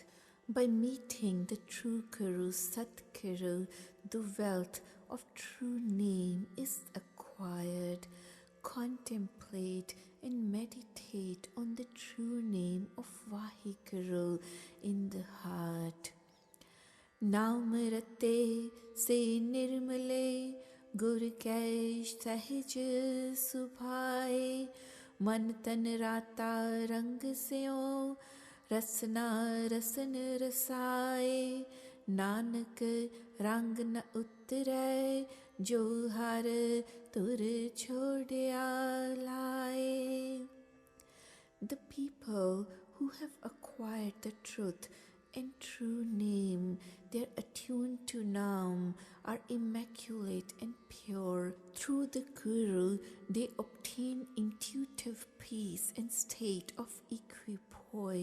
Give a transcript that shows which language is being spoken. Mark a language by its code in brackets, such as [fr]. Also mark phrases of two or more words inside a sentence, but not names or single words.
[en] By meeting the true Guru, Satguru, the wealth of true name is acquired. Contemplate and meditate on the true name of Vaheguru in the heart. [pa] ਨਾਮ ਰਤੇ ਸੇ ਨਿਰਮਲੇ, ਗੁਰ ਕੈ ਸਹਜ ਸੁਭਾਏ, ਮਨ ਤਨ ਰਾਤਾ ਰੰਗ ਸਿਉ, ਰਸਨਾ ਰਸਨ ਰਸਾਏ, ਨਾਨਕ ਰੰਗ ਨ ਉਤਰੈ, ਜੋ ਹਰ ਤੁਰ ਛੋੜਿਆ ਲਾਏ. [en] The people who have acquired the truth and true name, they are attuned to Naam, are immaculate and pure. Through the Guru, they obtain intuitive peace and state of equipoise.